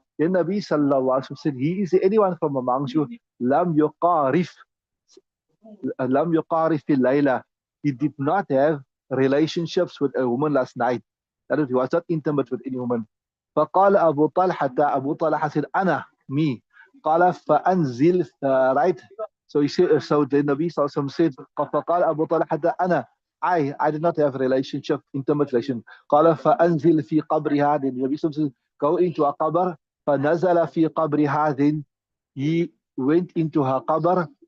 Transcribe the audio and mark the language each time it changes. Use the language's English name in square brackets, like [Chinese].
[English] Then Nabi sallallahu alaihi wasallam said, he is anyone from amongst you, lam yuqarif, [Arabic] لم يقارف الليلة. [English] He did not have relationships with a woman last night. That is, he was not intimate with any woman. [Arabic] فقال أبو طلحة, [English] Abu Talha said, [Arabic] أنا, [English] me. [Arabic] قال فأنزل, right? [English] So he said, so the Nabi Sallallahu Alaihi Wasallam said, [Arabic] فقال أبو طلحة أنا, [English] I did not have relationship, intimate relation. [Arabic] قال فأنزل في قبر هذه. [English] The Nabi Sallallahu Alaihi Wasallam said, go into a qabr. [Arabic] فنزل في قبر هذه. [English] He went into her qabr.